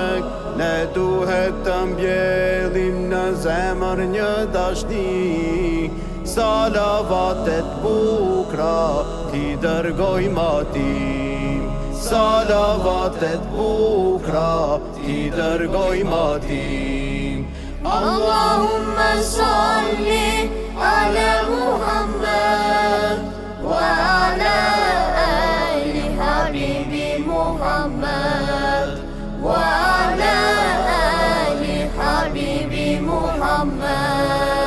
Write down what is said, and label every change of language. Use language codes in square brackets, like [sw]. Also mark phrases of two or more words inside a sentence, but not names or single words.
[sq] Ne duhet të mbjellim në zemër një dashni, salavatet bukra ti dërgojmë atim. Salavatet bukra ti dërgojmë atim. [ar] اللهم صل على محمد وعلى آل حبيبي محمد وعلى آل حبيبي محمد wa ala ali habibi Muhammad.